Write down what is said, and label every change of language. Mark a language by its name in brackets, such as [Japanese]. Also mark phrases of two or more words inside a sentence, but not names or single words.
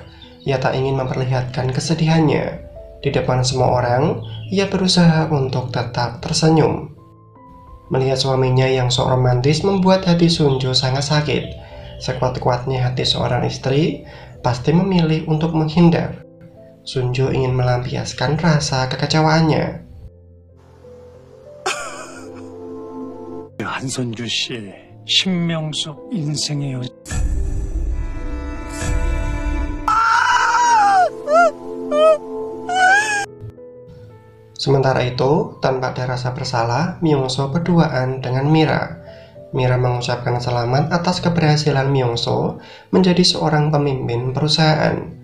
[Indonesian] Ia tak ingin memperlihatkan kesedihannya. Di depan semua orang, ia berusaha untuk tetap tersenyum. Melihat suaminya yang sok romantis membuat hati Sunjo sangat sakit. Sekuat-kuatnya hati seorang istri pasti memilih untuk menghindar. Sunjo ingin melampiaskan rasa kekecewaannya. [Korean] 한선주 씨의 신명수 인생의 여자. [Indonesian] Sementara itu, tanpa ada rasa bersalah, Myung-soo berduaan dengan Mira. Mira mengucapkan selamat atas keberhasilan Myung-soo menjadi seorang pemimpin perusahaan.